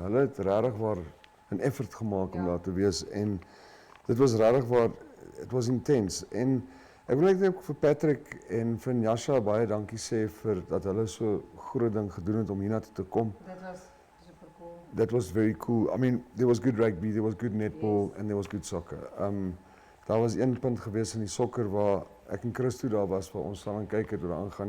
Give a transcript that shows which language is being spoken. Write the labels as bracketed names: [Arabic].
[Afrikaans] Hulle het regtig waar 'n effort gemaak om daar te wees en dit was regtig waar [English] it was intense. [Afrikaans] En ek wil net vir Patrick en vir Nyasha baie dankie sê vir dat hulle so groot ding gedoen het om hiernatoe te kom. Dit was super cool. [English] That was very cool. I mean, there was good rugby, there was good netball, and there was good soccer. [Afrikaans] Daar was een punt gewees in die sokker waar ek en Christo daar was waar ons saam kyk het hoe dit aangaan.